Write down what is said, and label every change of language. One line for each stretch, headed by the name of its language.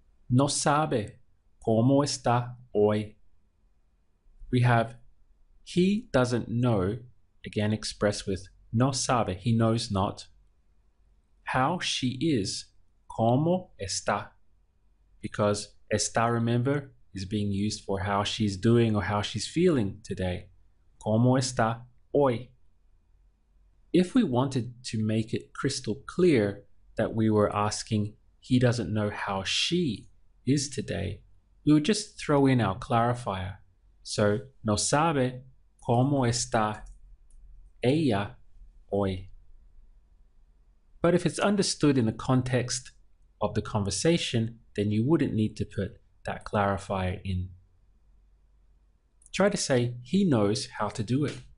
Spanish: No sabe cómo está hoy.
English: We have he doesn't know, again expressed with
Spanish: no sabe,
English: he knows not, how she is,
Spanish: cómo está,
English: because está, remember, is being used for how she's doing or how she's feeling today.
Spanish: Cómo está hoy.
English: If we wanted to make it crystal clear that we were asking he doesn't know how she is today, we would just throw in our clarifier.
Spanish: So, no sabe cómo está ella hoy.
English: But if it's understood in the context of the conversation, then you wouldn't need to put that clarifier in. Try to say, he knows how to do it.